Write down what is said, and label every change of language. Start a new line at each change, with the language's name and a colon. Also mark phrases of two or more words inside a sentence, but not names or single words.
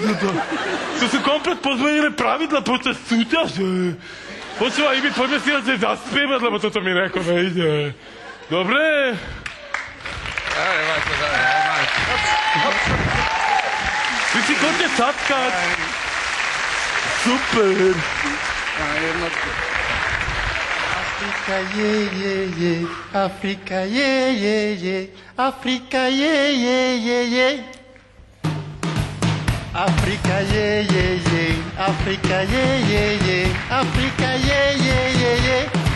Slovak: To sú komplet pozmenené pravidla počas súťaže. Počúvaj, Ibi, poďme si raz zaspievať, lebo toto mi nejako nejde. Dobre? Ty si chodne satkať. Super. Afrika je, Afrika je, Afrika je. Afrika je, Afrika je, Afrika je.